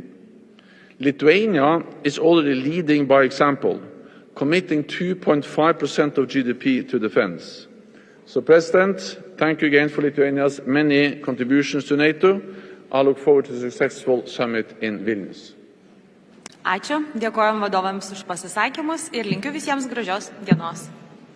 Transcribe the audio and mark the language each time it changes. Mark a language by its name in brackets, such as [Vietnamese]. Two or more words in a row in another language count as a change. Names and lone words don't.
[English] Lithuania is already leading by example, committing 2.5% of GDP to defence. So, President, thank you again for Lithuania's many contributions to NATO. I look forward to a successful summit in Vilnius. [Lithuanian] Ačiū, dėkojam vadovams už pasisakymus ir linkiu visiems gražios dienos.